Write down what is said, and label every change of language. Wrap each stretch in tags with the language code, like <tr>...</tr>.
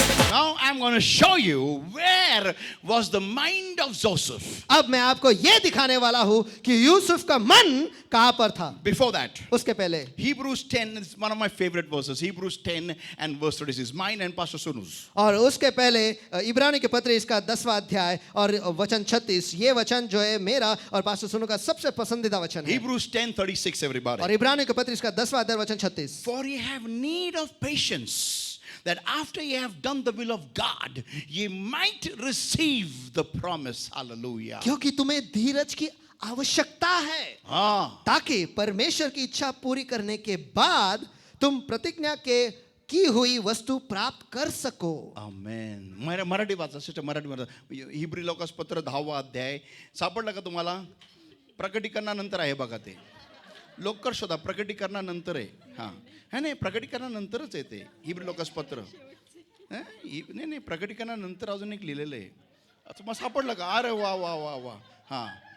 <en>Now I'm going to show you where was the mind of Joseph.</en> <hi>अब मैं आपको ये दिखाने वाला हूं कि यूसुफ का मन कहां पर था.</hi> <en>Before that,</en> <hi>उसके पहले</hi> <en>Hebrews 10 is one of my favorite verses. Hebrews 10 and verse 36, mine and Pastor Sunu's.</en> <hi>और उसके पहले इब्रानी के पत्र इसका 10वां अध्याय और वचन 36, ये वचन जो है मेरा और पास्टर सुनु का सबसे पसंदीदा वचन है.</hi> <en>Hebrews 10:36, everybody.</en> <hi>और इब्रानी के पत्र इसका 10वां अध्याय वचन 36.</hi> <en>For ye have need of patience, that after ye have done the will of God, ye might receive the promise. Hallelujah.</en> <hi>क्योंकि तुम्हें धीरज की आवश्यकता है, हाँ, ताकि परमेश्वर की इच्छा पूरी करने के बाद तुम प्रतिज्ञा के की हुई वस्तु प्राप्त कर सको. आमेन.</hi> <mr>मराठी वाचा सिस्टर, मराठी वाचा. हिब्री लोकास पत्र 10वा अध्याय सापडला का तुम्हाला? प्रकटीकरणानंतर आहे बघा ते. लवकर शोधा, प्रकटीकरणानंतर आहे. हां, है नाही, प्रकटीकरणानंतरच आहे ते हिब्री लोकास पत्र. नाही, प्रकटीकरणानंतर अजून एक लिहिलेलं आहे. तुम्हाला सापडलं का? अरे वा वा वा वा. हां</mr>